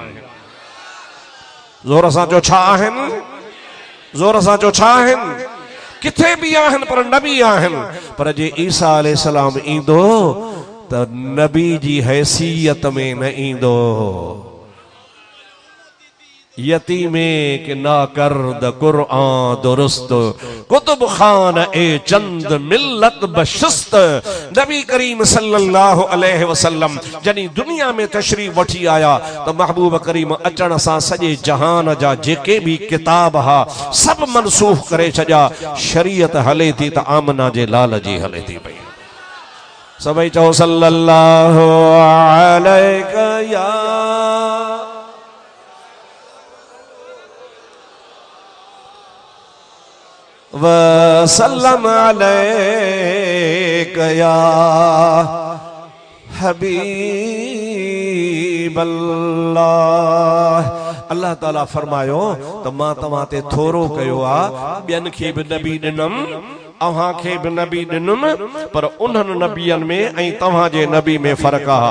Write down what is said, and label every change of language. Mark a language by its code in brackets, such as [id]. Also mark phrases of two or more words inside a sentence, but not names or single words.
[sd] ज़ोर सां चो छा आहिनि, ज़ोर सां चो छा आहिनि, किथे बि आहिनि पर नबी आहिनि। पर जे ईसा अलैहिस्सलाम ईंदो त नबी जी हैसियत में न ईंदो। [fa] یتیمی که نا کرد قرآن درست، کتب خانهٔ چند ملت بشست. [sd] नबी करीम [ar] صلى الله عليه وسلم [sd] जनी दुनिया में तशरीफ वठी आया तो महबूब करीम अचण सां सॼे जहान जा जेके भी किताब हा सब मनसूख करे छॾिया। शरीयत हले थी त आमना जे लाल जी हले थी पई। सभई चओ [ar] صلى الله عليك يا وسلم عليك يا حبيب الله. [sd] अल्लाह ताला फरमायो त मां तव्हां ते थोरो कयो आ, ॿियनि खे बि नबी ॾिनम, अव्हां खे बि नबी ॾिनुम, पर उन्हनि नबियनि में ऐं तव्हां जे नबी में फ़र्क़ु आहे।